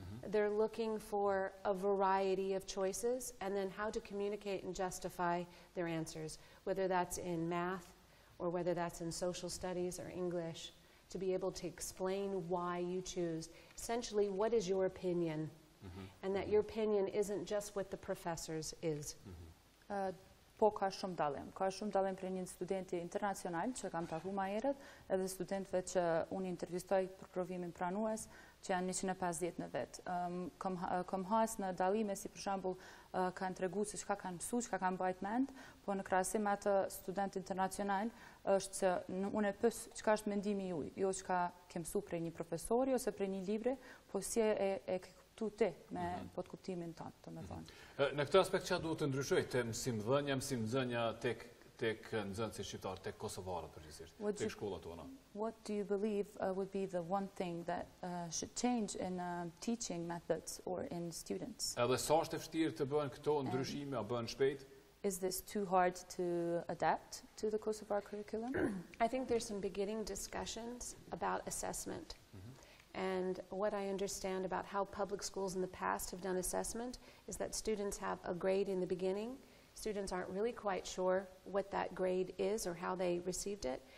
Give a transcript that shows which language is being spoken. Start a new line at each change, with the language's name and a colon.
English: They're looking for a variety of choices and then how to communicate and justify their answers, whether that's in math or whether that's in social studies or English, to be able to explain why you choose. Essentially, what is your opinion? And that your opinion isn't just what the professor's is.
Albanian: Po ka shumë dallim. Ka shumë dallim për një studenti internacional që kam takuar më herët, edhe studentëve që unë intervistoj për provimin pranues, që janë 150 në vet. Kam has në dallime si për shembull kanë treguar se çka kanë mësuar, çka kanë mbajt mend, po në krahasim me atë student internacional është se unë e pyes çka është mendimi juaj, jo çka ke mësuar prej një profesori ose prej një libri, po si e te me pod kuptimin tonë, domethënë. Në këtë aspekt çfarë duhet të ndryshojë te mësimdhënia tek nxënësit shqiptar, tek kosovarët përgjithsisht, tek shkollat tona?
English: What do you believe would be the one thing that should change in teaching methods or in students?
Albanian: Edhe sa është e vështirë të bëhen këto ndryshime, a bëhen shpejt?
English: Is this too hard to adapt to the Kosovar curriculum? I think there's some beginning discussions about assessment. And what I understand about how public schools in the past have done assessment is that students have a grade in the beginning. Students aren't really quite sure what that grade is or how they received it.